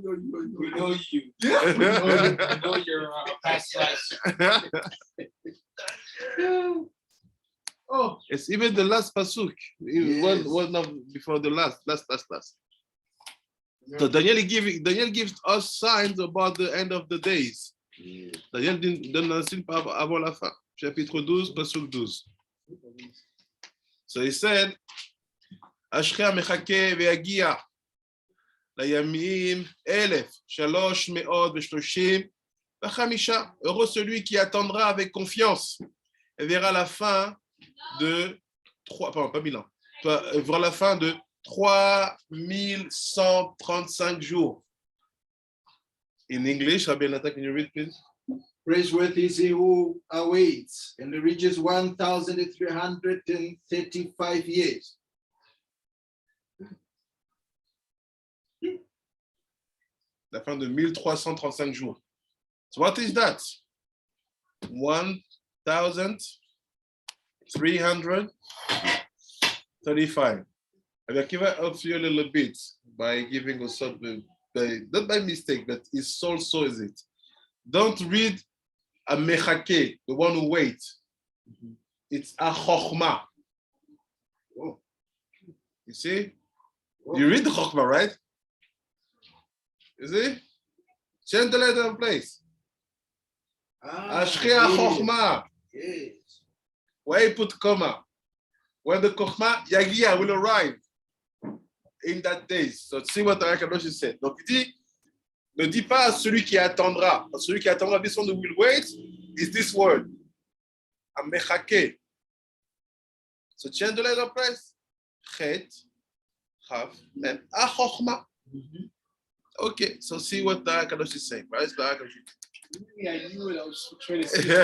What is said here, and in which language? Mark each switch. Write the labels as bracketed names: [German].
[English] We know you. We know your past lives. Oh, It's even the last pasuk. Yes. One of before the last. So Daniel gives us signs about the end of the days. [French] Daniel donne un signe avant la fin. Chapitre 12, pasuk 12. [English] So he said, [Hebrew] Ashkei המחכה ויגיע לימים 1,335. [French] Heureux celui qui attendra avec confiance et verra la fin de 3, pardon, pas 1000 ans, verra la fin de 3135 jours. [English] In English, Rabbi Nathan, can you read, please? praiseworthy is he who awaits and reaches 1,335 years. [French] La fin de 1335 jours. [English] So what is that? 1,335. Akiva helps you a little bit by giving us something, not by mistake, but it's also is it. Don't read a mechake, the one who waits. It's a chokhmah. You see? You read the chokhmah, right? You see? Change the letter in place. Ashkei chokhmah. Yes. Where you put comma. When the chokhmah yagia will arrive in that day. So see what Akadosh said. [French] Donc il dit, ne dis pas à celui qui attendra. Celui qui attendra, [English] this one who will wait is this word. Amechake. So change the letter place. Chet, Chav, and Achochma. Okay, so see what the Akadosh is saying. Right? Maybe I knew what I was trying to say.